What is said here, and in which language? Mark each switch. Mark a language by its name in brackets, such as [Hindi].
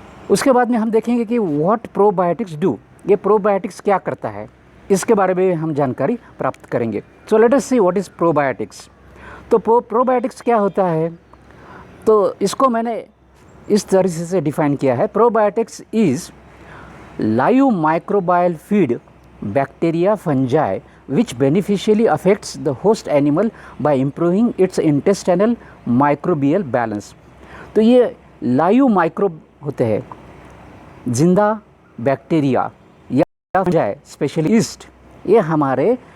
[Hindi] उसके बाद में हम देखेंगे कि [English] what probiotics do, [Hindi] ये प्रोबायोटिक्स क्या करता है, इसके बारे में हम जानकारी प्राप्त करेंगे. [English] So let us see what is probiotics. [Hindi] तो प्रोबायोटिक्स क्या होता है, तो इसको मैंने इस तरीके से डिफाइन किया है. [English] Probiotics is live microbial feed bacteria fungi which beneficially affects the host animal by improving its intestinal microbial balance. [Hindi] तो ये लाइव माइक्रोब होते हैं, जिंदा बैक्टीरिया या फंजाई, स्पेशली ईस्ट, ये हमारे